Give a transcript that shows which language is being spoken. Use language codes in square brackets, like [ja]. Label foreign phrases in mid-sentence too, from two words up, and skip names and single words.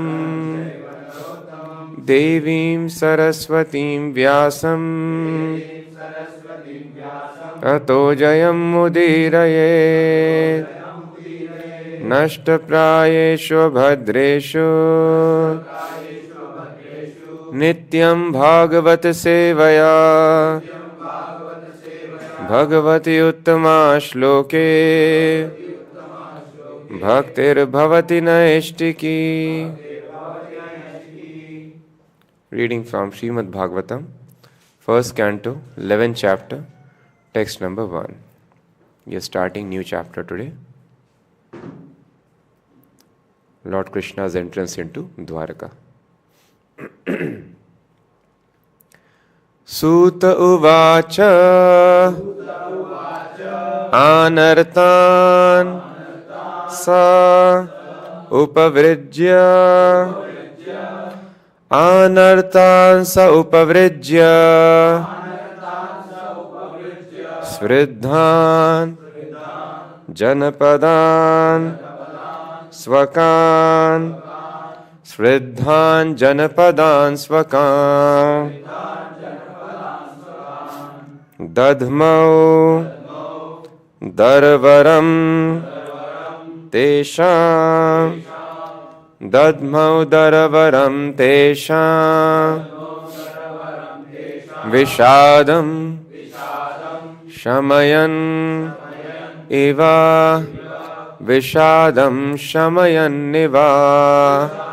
[sa] देवीं सरस्वतीं व्यासं ततो जयम् मुदिरयेत् नष्टप्रायेषु भद्रेषु नित्यं भगवत् सेवया भगवति उत्तम श्लोके भक्तिर् भवति नैष्ठिकी. [en] Reading from Śrīmad-Bhāgavatam, 1st Canto, 11th chapter, text number 1. We are starting new chapter today. Lord Krishna's entrance into Dwaraka. [sa] सूत उवाच आनर्तान् स उपव्रज्य आनर्तान् स उपव्रज्य स्वृद्धान् जनपदान् स्वकान् स्वृद्धान् जनपदान् स्वकान् दध्मौ दरवरं तेषां दध्मौ दरवरं तेषां विषादं शमयन् एव विषादं शमयन् एव.